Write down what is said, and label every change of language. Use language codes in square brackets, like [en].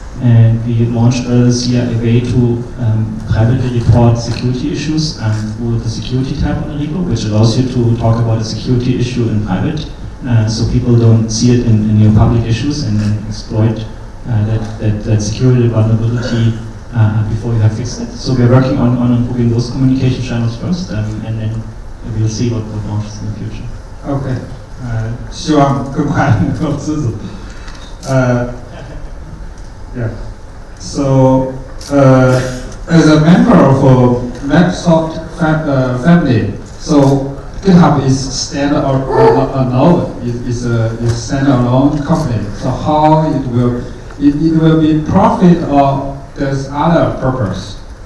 [en] And we launched earlier this year a way to privately report security issues through the security tab on the repo, which allows you to talk about a security issue in private, so people don't see it in your public issues and then exploit that security vulnerability before you have fixed it. So we're working on improving those communication channels first, and then we'll see what launches in the future. [zh] OK， 希望更快能够支持。 [en] Yeah. So, as a member of Microsoft family, so GitHub is standalone. It's a standalone company. So how it will be profit or there's other purpose?